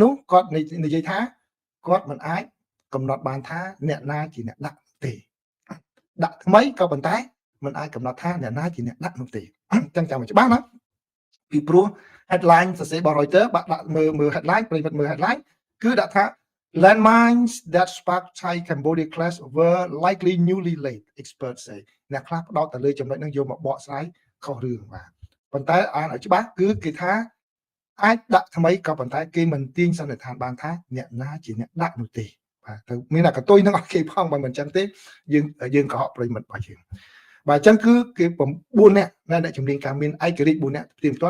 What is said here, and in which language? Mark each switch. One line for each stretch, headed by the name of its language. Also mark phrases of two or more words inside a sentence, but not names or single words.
Khmer: នោះគាត់និយាយថាគាត់មិនអាចកំណត់បានថាអ្នកណាជាអ្នកដាក់ទេដាក់ថ្មីក៏ប៉ុន្តែមិនអាចកំណត់ថាអ្នក ណាជាអ្នកដាក់នោះទេចឹងចាំឲ្យច្បាស់ណាពីព្រោះ headline សរសេររបស់ Reuters បាក់ដាក់មើល headline ប្រិយមិត្តមើល headline គឺដាក់ថា
English: landmines that sparked Thai Cambodia clash were likely newly laid experts say
Khmer: អ្នកខ្លះផ្ដោតទៅលើចំណុចហ្នឹងយកមកបកស្រាយខុសរឿងបាទប៉ុន្តែអានឲ្យច្បាស់គឺគេថាអាចដាក់ថ្មីក៏ប៉ុន្តែគេមិនទាញសន្និដ្ឋានបានថាអ្នកណាជាអ្នកដាក់នោះទេបាទទៅមានតែក តុយនឹងអត់គេផងបើមិនចឹងទេយើងកុហកប្រិយមិត្តរបស់យើងបាទអញ្ចឹងគឺគេ9នាក់អ្នកជំនាញការមានឯករាជ្យ4នាក់ផ្ទៀងផ្ទាត់